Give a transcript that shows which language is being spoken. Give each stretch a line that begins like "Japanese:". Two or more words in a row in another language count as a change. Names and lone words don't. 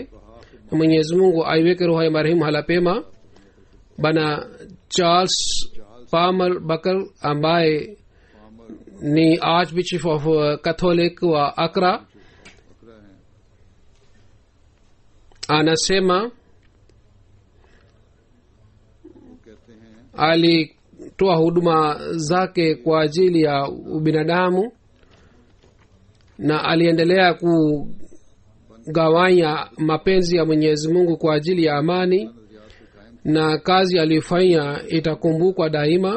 Swahili: Mwenyezi Mungu aiweke roho ya marehemu hala pema. Bana Charles Palmer Bakar ambaye ni
English: Archbishop of Catholic
Swahili: wa Accra anasema
Urdu: کہتے ہیں
Swahili: alitoa huduma zake kwa ajili ya ubinadamu na aliendelea kugawanya mapenzi ya Mwenyezi Mungu kwa ajili ya amani, na kazi aliyofanya itakumbukwa daima.